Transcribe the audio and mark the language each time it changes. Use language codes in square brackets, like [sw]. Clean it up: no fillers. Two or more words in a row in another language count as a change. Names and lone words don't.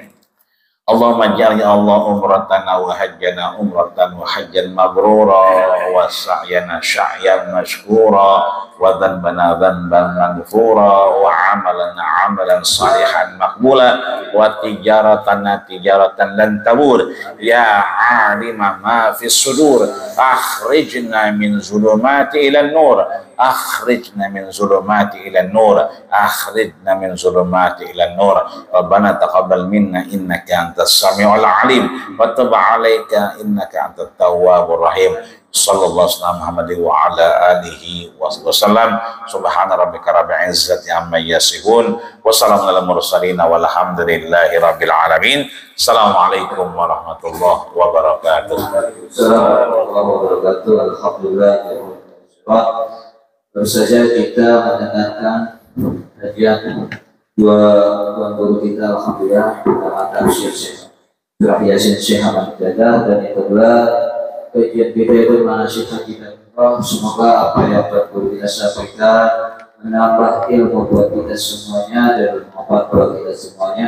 [ar] اللهم اجعل يا الله عمرتنا وحجنا عمرة وحجا مبرورا، وسعينا سعيا مشكورا، وذنبنا ذنبا مغفورا، وعملنا عملا صالحا مقبولا، وتجارتنا تجارة لن تبور. يا عالم ما في الصدور، أخرجنا من الظلمات إلى النور، أخرجنا من الظلمات إلى النور، أخرجنا من الظلمات إلى النور. ربنا تقبل منا إنك أنت السميع العليم، وتب عليك إنك أنت التواب الرحيم. صلى الله عليه وسلم محمد وعلى آله وسلم. سبحان ربك رب العزة عما يصفون، وسلام على المرسلين، والحمد لله رب العالمين. السلام عليكم ورحمة الله وبركاته. السلام عليكم ورحمة الله وبركاته. Alhamdulillah. [id] Baru saja kita mendengarkan kajian dua guru kita, alhamdulillah, pertama Syekh Surah Yasin Syekh Ahmad Dada, dan yang kedua kajian kita itu manasik kita. Semoga apa yang guru kita sampaikan menambah ilmu buat kita semuanya dan bermanfaat buat kita semuanya.